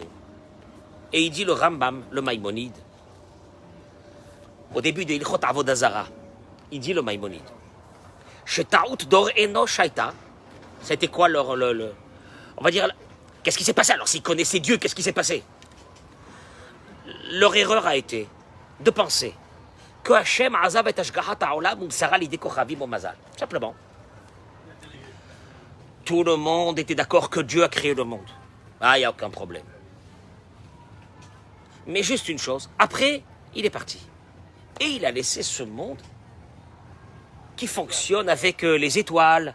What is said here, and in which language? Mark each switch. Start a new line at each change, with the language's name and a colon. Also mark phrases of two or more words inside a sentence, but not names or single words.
French: Et il dit le Rambam, le Maïmonide, au début de
Hebrew: הלכות עבודה זרה,
French: il dit le Maïmonide,
Hebrew: שטעות דור אנוש שהיתה,
French: c'était quoi on va dire, qu'est-ce qui s'est passé? Alors s'ils connaissaient Dieu, qu'est-ce qui s'est passé? Leur erreur a été de penser que
Hebrew: השם עזב את השגחת העולם ומסרה לידי כוכבים ומזל.
French: Simplement. Tout le monde était d'accord que Dieu a créé le monde. Ah, il n'y a aucun problème. Mais juste une chose, après, il est parti. Et il a laissé ce monde qui fonctionne avec les étoiles.